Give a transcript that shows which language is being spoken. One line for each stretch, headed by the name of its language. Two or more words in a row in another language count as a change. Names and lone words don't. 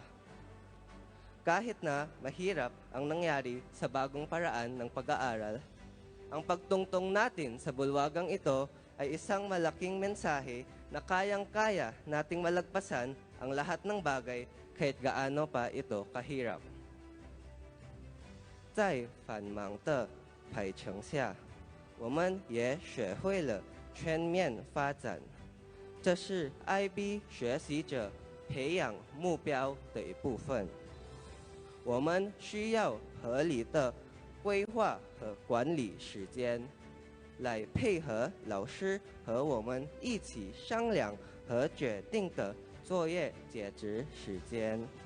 Filipino: Kahit na mahirap ang nangyari sa bagong paraan ng pag-aaral, ang pagtungtong natin sa bulwagang ito ay isang malaking mensahe na kayang-kaya nating malagpasan ang lahat ng bagay kahit gaano pa ito kahirap.
Chinese: 在繁忙的排程下，我们也学会了全面发展，这是 IB 学习者培养目标的一部分。我们需要合理的规划和管理时间，来配合老师和我们一起商量和决定的作业截止时间。